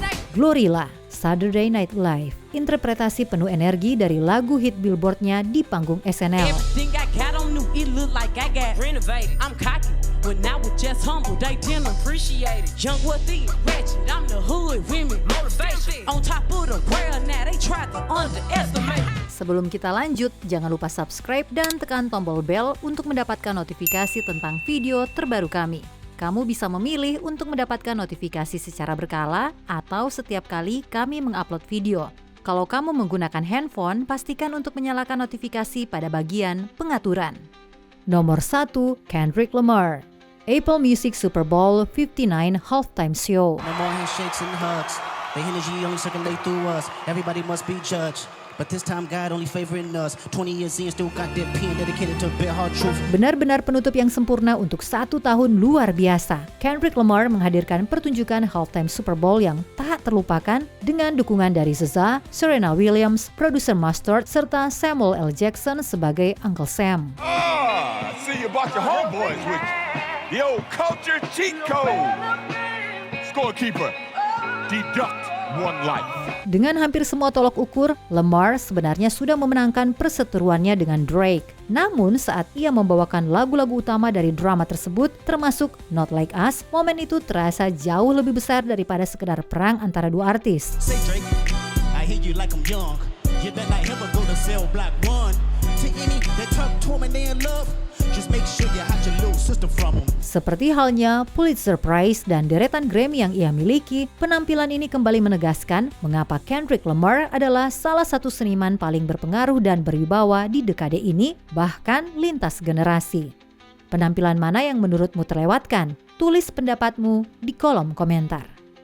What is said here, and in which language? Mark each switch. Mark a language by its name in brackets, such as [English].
[Indonesian] Glorilla, Saturday Night Live. Interpretasi penuh energi dari lagu hit Billboard-nya di panggung SNL. [English] Everything I got on new, it look like I got renovated. I'm cocky, when I was just humble, they didn't appreciate it. Young, wealthy, ratchet, I'm the hood, women, motivation. On top of the world now, they try to underestimate. [Indonesian] Sebelum kita lanjut, jangan lupa subscribe dan tekan tombol bell untuk mendapatkan notifikasi tentang video terbaru kami. Kamu bisa memilih untuk mendapatkan notifikasi secara berkala atau setiap kali kami mengupload video. Kalau kamu menggunakan handphone, pastikan untuk menyalakan notifikasi pada bagian pengaturan. Nomor 1, Kendrick Lamar. Apple Music Super Bowl 59 Halftime Show. [English] No more handshakes and hugs. The energy only circulate through us. Everybody must be judged. But this time God only favoring us. 20 years in, still got that pen dedicated to bare hard truth. [Indonesian] Benar-benar penutup yang sempurna untuk 1 tahun luar biasa. Kendrick Lamar menghadirkan pertunjukan halftime Super Bowl yang tak terlupakan dengan dukungan dari SZA, Serena Williams, produser Mustard, serta Samuel L. Jackson sebagai Uncle Sam. [English] I see you brought your homeboys with you. The old culture cheat code. Scorekeeper, deduct 1 life. [Indonesian] Dengan hampir semua tolok ukur, Lamar sebenarnya sudah memenangkan perseteruannya dengan Drake. Namun saat ia membawakan lagu-lagu utama dari drama tersebut, termasuk Not Like Us, momen itu terasa jauh lebih besar daripada sekedar perang antara dua artis. [English] Say Drake, I hear you like I'm young. You better not ever go to cell block 1. To any that talk to me they in love, just make sure you hide your little sister from them. [Indonesian] Seperti halnya Pulitzer Prize dan deretan Grammy yang ia miliki, penampilan ini kembali menegaskan mengapa Kendrick Lamar adalah salah satu seniman paling berpengaruh dan berwibawa di dekade ini, bahkan lintas generasi. Penampilan mana yang menurutmu terlewatkan? Tulis pendapatmu di kolom komentar.